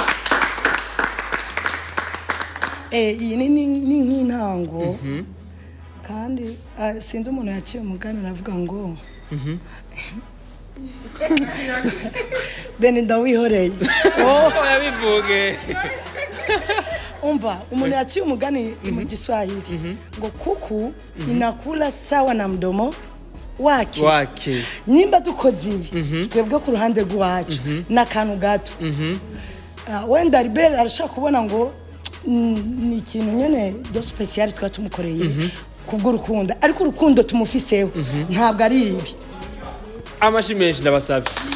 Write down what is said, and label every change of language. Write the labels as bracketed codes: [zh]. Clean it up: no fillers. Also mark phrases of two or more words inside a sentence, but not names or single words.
[rn] iyi ni nk'intango kandi sinzi umuntu yaciye umugani aravuga ngo bene ndawihoreye yabivuge umva umuntu yaciye umugani mu Kiswahili ngo [sw] kuku inakula sawa na mdomo wake [rn] nimba dukoze ibi twebwe ku ruhande rw'iwacu n'akantu gato wenda Libert arashaka kubona ngo ni ikintu nyene do special twa tumukoreye kubw'urukundo ariko urukundo tumufiseho ntabwo ari ibi amashimeshi ndabasabye